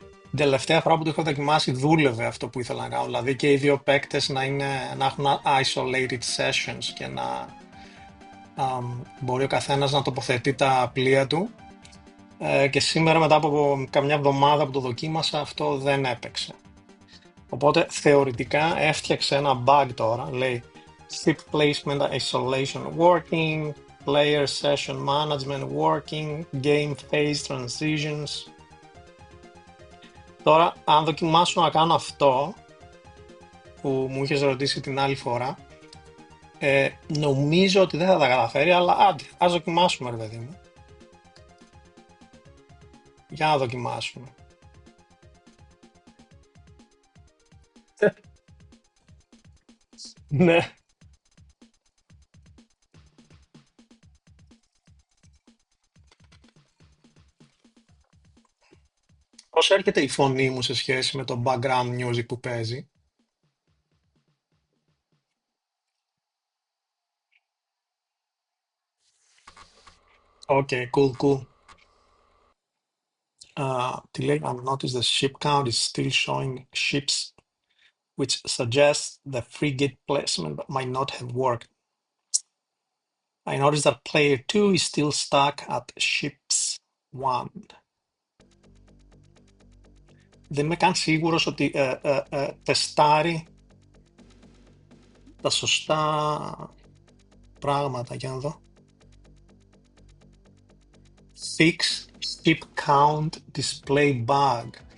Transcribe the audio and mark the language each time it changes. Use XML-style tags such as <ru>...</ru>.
<el>Την τελευταία φορά που το έχω δοκιμάσει δούλευε αυτό που ήθελα να κάνω. Δηλαδή και οι δύο παίκτες να έχουν isolated sessions και να μπορεί ο καθένας να τοποθετεί τα πλοία του. Και σήμερα μετά από καμιά εβδομάδα που το δοκίμασα αυτό δεν έπαιξε. Οπότε θεωρητικά έφτιαξε ένα bug τώρα. Λέει</el> <en>ship placement isolation working, player session management working, game phase transitions.</en> <el>Τώρα, αν δοκιμάσω να κάνω αυτό που μου είχες ρωτήσει την άλλη φορά, νομίζω ότι δεν θα τα καταφέρει, αλλά άντε, ας δοκιμάσουμε, ρε παιδί μου. Για να δοκιμάσουμε. Ναι. Πώς έρχεται η φωνή μου σε σχέση με το background music που παίζει?</el> <en>Okay, cool.</en> <el>Τι λέει,</el> <en>I've noticed the ship count is still showing ships, which suggests the frigate placement might not have worked. I noticed that player 2 is still stuck at ships 1.</en> <el>Δεν είμαι καν σίγουρος ότι τεστάρει τα σωστά πράγματα. Για να δω.</el> <en>Fix ship count display bug.</en>